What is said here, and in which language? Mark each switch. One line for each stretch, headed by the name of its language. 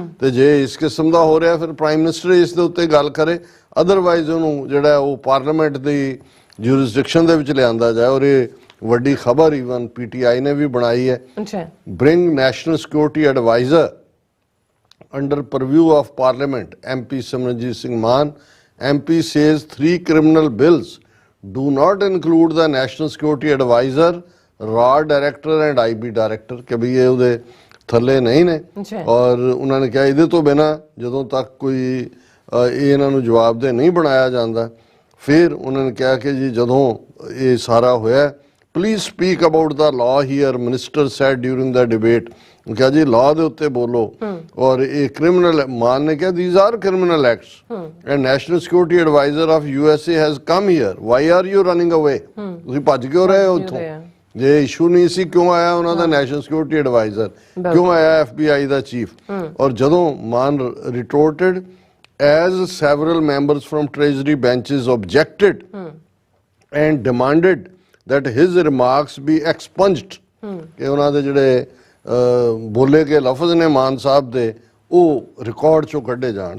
Punjabi: ਤੇ ਜੇ ਇਸ ਕਿਸਮ ਦਾ ਹੋ ਰਿਹਾ ਫਿਰ ਪ੍ਰਾਈਮ ਮਿਨਿਸਟਰ ਇਸ ਦੇ ਉੱਤੇ ਗੱਲ ਕਰੇ, ਅਦਰਵਾਈਜ਼ ਉਹਨੂੰ ਜਿਹੜਾ ਉਹ ਪਾਰਲੀਮੈਂਟ ਦੀ ਜੂਰਿਸਡਿਕਸ਼ਨ ਦੇ ਵਿੱਚ ਲਿਆਂਦਾ ਜਾਏ। ਔਰ ਇਹ ਵੱਡੀ ਖਬਰ ਈਵਨ ਪੀਟੀਆਈ ਨੇ ਵੀ ਬਣਾਈ ਹੈ,
English: bring national security adviser under purview of parliament,
Punjabi: MP Simranjeet Singh Mann.
English: MP says 3 criminal bills do not include the national security advisor, RAW director and IB director,
Punjabi: ਕਿ ਵੀ ਇਹ ਉਹਦੇ ਥੱਲੇ ਨਹੀਂ ਨੇ। ਔਰ ਉਹਨਾਂ ਨੇ ਕਿਹਾ ਇਹਦੇ ਤੋਂ ਬਿਨਾਂ ਜਦੋਂ ਤੱਕ ਕੋਈ ਇਹ ਇਹਨਾਂ ਨੂੰ ਜਵਾਬਦੇਹ ਨਹੀਂ ਬਣਾਇਆ ਜਾਂਦਾ, ਫਿਰ ਉਹਨਾਂ ਨੇ ਕਿਹਾ ਕਿ ਜੀ ਜਦੋਂ ਇਹ ਸਾਰਾ ਹੋਇਆ,
English: Please speak about the law here, minister said during the debate.
Punjabi: ਕਿਹਾ ਜੀ ਲਾਅ ਦੇ ਉੱਤੇ ਬੋਲੋ। ਔਰ ਇਹ ਕ੍ਰਿਮੀਨਲ, ਮਾਨ ਨੇ ਕਿਹਾ
English: these are criminal acts and national security advisor of USA has come here, why are you running away?
Punjabi: ਤੁਸੀਂ ਭੱਜ ਕਿਉਂ ਰਹੇ ਹੋ ਉੱਥੋਂ? ਜੇ ਇਸ਼ੂ ਨਹੀਂ ਸੀ ਕਿਉਂ ਆਇਆ ਉਹਨਾਂ ਦਾ ਨੈਸ਼ਨਲ ਸਿਕਿਉਰਿਟੀ ਐਡਵਾਈਜ਼ਰ, ਕਿਉਂ ਆਇਆ FBI ਦਾ ਚੀਫ? ਔਰ ਜਦੋਂ ਮਾਨ ਰਿਟੋਰਟਡ
English: as several members from treasury benches objected and demanded that his remarks be expunged,
Punjabi: ਕਿ ਉਹਨਾਂ ਦੇ ਜਿਹੜੇ ਬੋਲੇ ਕੇ ਲਫ਼ਜ਼ ਨੇ ਮਾਨ ਸਾਹਿਬ ਦੇ ਉਹ ਰਿਕਾਰਡ ਚੋਂ ਕੱਢੇ ਜਾਣ।